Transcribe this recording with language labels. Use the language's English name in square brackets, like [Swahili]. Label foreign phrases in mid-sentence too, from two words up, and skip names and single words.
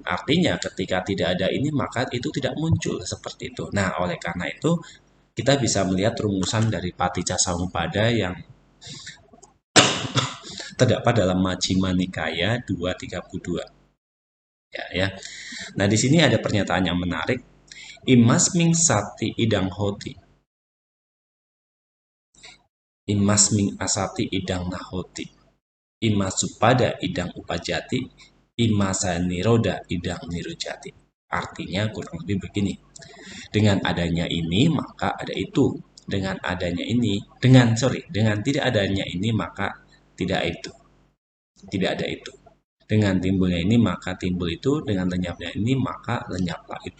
[Indonesian] Artinya ketika tidak ada ini maka itu tidak muncul seperti itu. Nah, oleh karena itu kita bisa melihat rumusan dari Paticca Samuppada yang terdapat dalam Majjhima Nikaya 232. Ya. Nah, di sini ada pernyataan yang menarik. [Pali] Imasming sati idang hoti. Imasming asati idang nahoti. Imasupada idang upajati. Imasa niroda idang nirujati. [Indonesian] Artinya kurang lebih begini. Dengan adanya ini maka ada itu. Dengan adanya ini, dengan tidak adanya ini maka tidak itu. Tidak ada itu. Dengan timbulnya ini maka timbul itu, dengan lenyapnya ini maka lenyaplah itu.